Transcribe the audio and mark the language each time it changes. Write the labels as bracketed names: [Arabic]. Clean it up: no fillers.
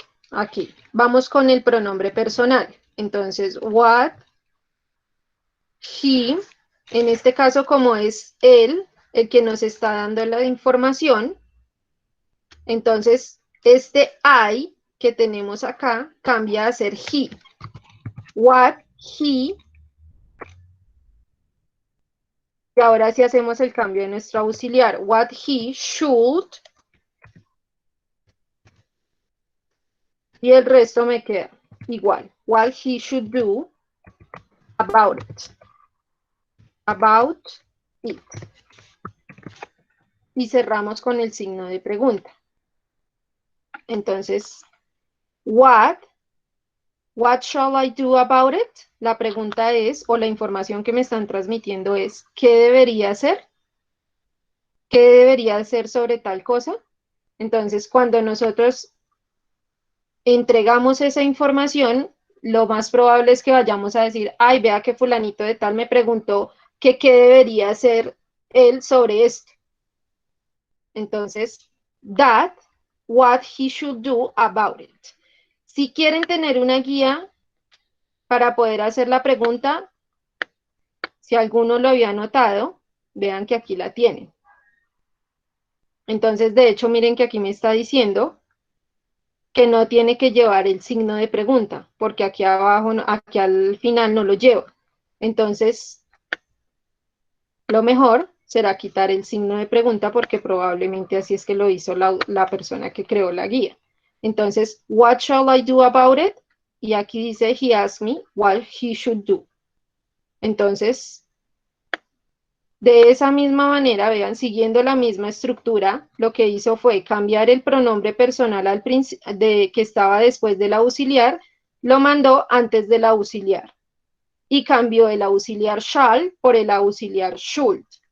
[Spanish] Aquí vamos con el pronombre personal. Entonces, [English] what, he, [Spanish] en este caso como es él, el que nos está dando la información, entonces este I que tenemos acá cambia a ser he. [English] What he. [Spanish] Y ahora sí hacemos el cambio de nuestro auxiliar. [English] What he should. [Spanish] Y el resto me queda igual. [English] What he should do about it. About it. [Spanish] Y cerramos con el signo de pregunta. Entonces, [English] what shall I do about it? [Spanish] La pregunta es, o la información que me están transmitiendo es, ¿qué debería hacer? ¿Qué debería hacer sobre tal cosa? Entonces, cuando nosotros entregamos esa información, lo más probable es que vayamos a decir, ay, vea que fulanito de tal me preguntó que qué debería hacer él sobre esto. Entonces, [English] that, what he should do about it. [Spanish] Si quieren tener una guía para poder hacer la pregunta, si alguno lo había notado, vean que aquí la tienen. Entonces, de hecho, miren que aquí me está diciendo que no tiene que llevar el signo de pregunta, porque aquí abajo, aquí al final no lo lleva. Entonces, lo mejor será quitar el signo de pregunta porque probablemente así es que lo hizo la persona que creó la guía. Entonces, [English] what shall I do about it? [Spanish] Y aquí dice, [English] he asked me what he should do. [Spanish] Entonces, de esa misma manera, vean, siguiendo la misma estructura, lo que hizo fue cambiar el pronombre personal que estaba después del auxiliar, lo mandó antes del auxiliar. Y cambió el auxiliar shall por el auxiliar should.